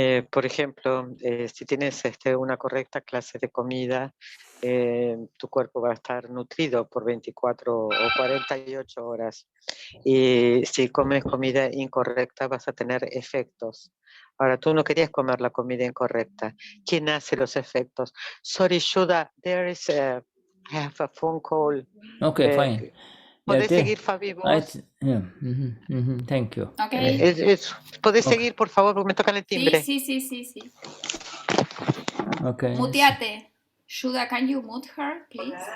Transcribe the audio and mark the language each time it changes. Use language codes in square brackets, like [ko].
[es] Por ejemplo, si tienes una correcta clase de comida, tu cuerpo va a estar nutrido por 24 o 48 horas. Y si comes comida incorrecta, vas a tener efectos. Ahora, tú no querías comer la comida incorrecta. ¿Quién hace los efectos? [en] Sorry, Shuddha, I have a phone call. Okay, fine. [es] ¿Podés seguir, Fabi, vos? [en] Thank you. Okay. [es] ¿Podés seguir, por favor, porque me tocan el timbre? Sí. [en] Okay. [es] Muteate. [en] Shuddha, can you mute her, please?